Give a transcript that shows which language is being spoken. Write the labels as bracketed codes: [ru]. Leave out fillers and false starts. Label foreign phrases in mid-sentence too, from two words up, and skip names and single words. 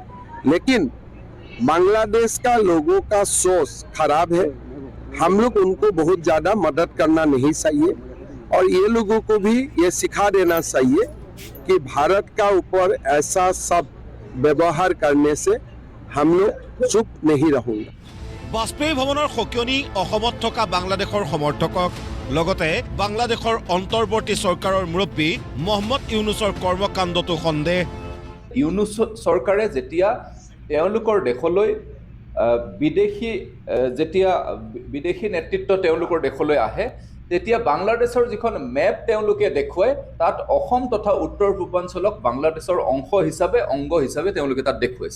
[hi] लेकिन बांग्लादेश का लोगों का सोच खराब है, हम लोग उनको बहुत ज़्यादा मदद करना नहीं चाहिए और ये लोगों को भी ये सिखा देना चाहिए कि भारत का ऊपर ऐसा सब व्यवहार करने से हम लोग चुप नहीं रहेंगे। [as] বাজপেয়ী ভৱনৰ সকিয়নি অসমত থকা বাংলাদেশৰ সমৰ্থকক, লগতে বাংলাদেশৰ অন্তৰ্বৰ্তী চৰকাৰৰ মুৰব্বী মহম্মদ ইউনুছৰ কৰ্মকাণ্ডতো সন্দেহ। ইউনুছ চৰকাৰে যেতিয়া তেওঁলোকৰ দেশলৈ বিদেশী নেতৃত্ব তেওঁলোকৰ দেশলৈ আহে, তেতিয়া বাংলাদেশৰ যিখন মেপ তেওঁলোকে দেখুৱায়, তাত অসম তথা উত্তৰ পূৰ্বাঞ্চলক বাংলাদেশৰ অংশ হিচাপে, অংগ হিচাপে তেওঁলোকে তাত দেখুৱাইছে।